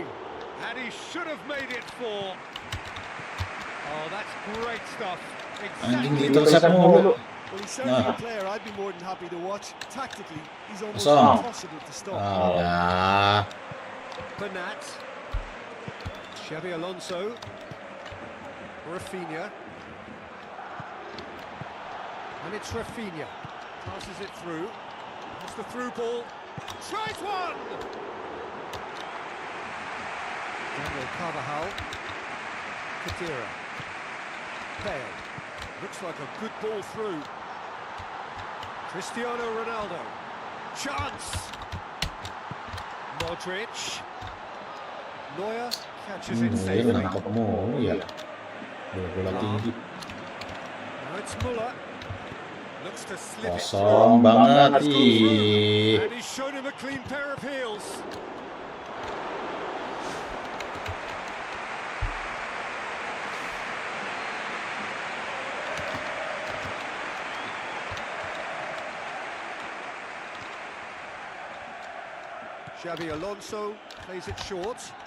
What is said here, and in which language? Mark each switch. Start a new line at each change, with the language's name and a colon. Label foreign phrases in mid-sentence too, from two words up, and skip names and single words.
English: And he should have made it 4. Oh, that's great stuff.
Indonesian: Anjing
English: Exactly.
Indonesian: diintercept mulu.
English: Well, he's certainly a player I'd be more than happy to watch. Tactically, he's almost
Indonesian: Besok.
English: impossible to stop.
Indonesian: Alah.
English: Bernat. Xabi Alonso. Rafinha. And it's Rafinha. Passes it through. That's the through ball. Tries one! Daniel Carvajal. Kadira. Bale. Looks like a good ball through. Cristiano Ronaldo. Chance! Modric. Neuer catches it Neuer safely.
Indonesian: nangkep mulu ya. Bola tinggi.
English: Now it's Muller. Looks to slip it
Indonesian: Kosong
English: through.
Indonesian: banget
English: Let's go through. ih. And he's shown him a clean pair of heels. Xabi Alonso plays it short.